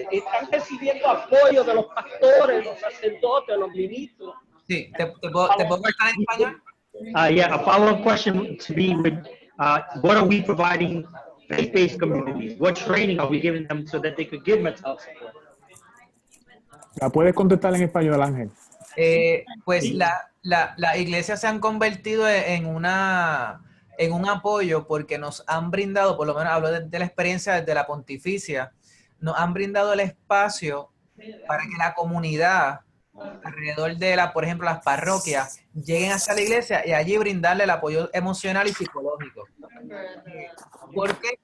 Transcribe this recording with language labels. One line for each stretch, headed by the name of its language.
Spanish: ¿Están recibiendo apoyo de los pastores, los sacerdotes, los ministros? Sí, ¿te puedo cortar en español?
English: Yeah, a follow-up question to be with, what are we providing faith-based communities? What training are we giving them so that they could give mental health support?
Spanish: ¿La puedes contestar en español, Ángel? Pues la iglesia se han convertido en un apoyo, porque nos han brindado, por lo menos hablo de la experiencia desde la Pontificia, nos han brindado el espacio para que la comunidad alrededor de por ejemplo, las parroquias, lleguen hasta la iglesia y allí brindarle el apoyo emocional y psicológico. ¿Por qué?